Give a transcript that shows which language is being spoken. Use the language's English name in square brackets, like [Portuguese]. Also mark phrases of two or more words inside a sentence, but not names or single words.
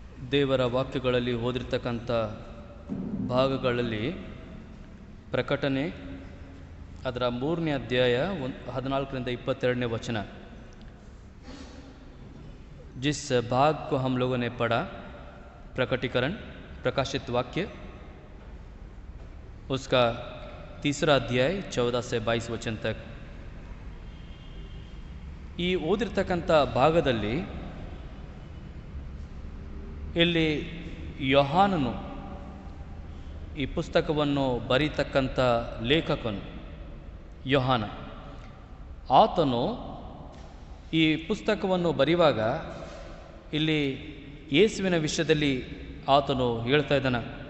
[Kannada] ದೇವರ ವಾಕ್ಯಗಳಲ್ಲಿ ಓದಿರ್ತಕ್ಕಂಥ ಭಾಗಗಳಲ್ಲಿ ಪ್ರಕಟಣೆ ಅದರ 3ನೇ ಅಧ್ಯಾಯ 14ರಿಂದ 22ನೇ [Hindi] वचन, जिस भाग को हम लोगों ने पढ़ा, प्रकटीकरण प्रकाशित वाक्य, उसका 3रा अध्याय 14 से 22 वचन तक. [Kannada] ಈ ಓದಿರ್ತಕ್ಕಂಥ ಭಾಗದಲ್ಲಿ ಇಲ್ಲಿ ಯೋಹಾನನು, ಈ ಪುಸ್ತಕವನ್ನು ಬರೀತಕ್ಕಂಥ ಲೇಖಕನು ಯೋಹಾನ, ಆತನು ಈ ಪುಸ್ತಕವನ್ನು ಬರೆಯುವಾಗ ಇಲ್ಲಿ ಯೇಸುವಿನ ವಿಷಯದಲ್ಲಿ ಆತನು ಹೇಳ್ತಾ ಇದ್ದಾನೆ.